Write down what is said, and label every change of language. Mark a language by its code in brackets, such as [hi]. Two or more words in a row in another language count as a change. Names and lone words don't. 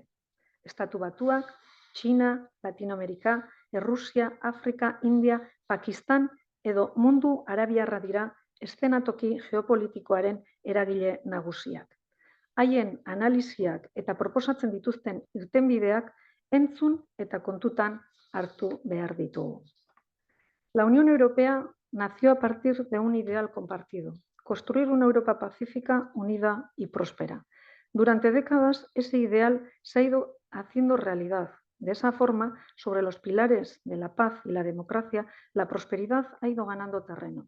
[eu] Estatu Batuak, Txina, Latinoamerika, Errusia, Afrika, India, Pakistan edo mundu arabiarra dira eszenatoki geopolitikoaren eragile nagusiak. Haien analisiak eta proposatzen dituzten irtenbideak entzun eta kontutan hartu behar ditugu. [es] La Unión Europea nació a partir de un ideal compartido, construir una Europa pacífica, unida y próspera. Durante décadas, ese ideal se ha ido haciendo realidad. De esa forma, sobre los pilares de la paz y la democracia, la prosperidad ha ido ganando terreno.